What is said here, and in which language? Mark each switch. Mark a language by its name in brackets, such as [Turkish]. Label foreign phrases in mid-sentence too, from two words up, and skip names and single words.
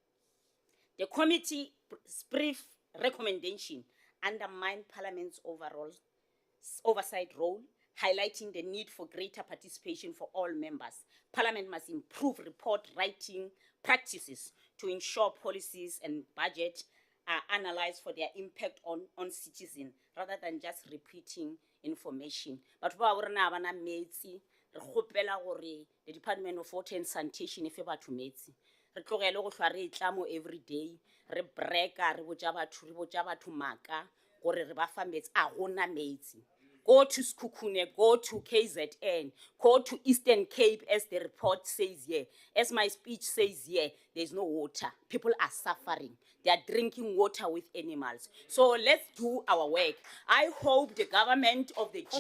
[English] The committee's brief recommendation undermined Parliament's overall oversight role, highlighting the need for greater participation for all members. Parliament must improve report writing practices to ensure policies and budget are analyzed for their impact on citizens rather than just repeating information. [Northern Sotho] But ba rena ba na metsi re kgopela gore the Department of Water and Sanitation e fe batho metsi. Re tlogele go hlwa re itlamo [English] every day [Northern Sotho] re breka re botša batho maaka gore re ba fa metsi a gona metsi. [English] Go to Skukune, go to KZN, go to Eastern Cape as the report says here. As my speech says here, there's no water. People are suffering. They are drinking water with animals. So let's do our work. I hope the government of the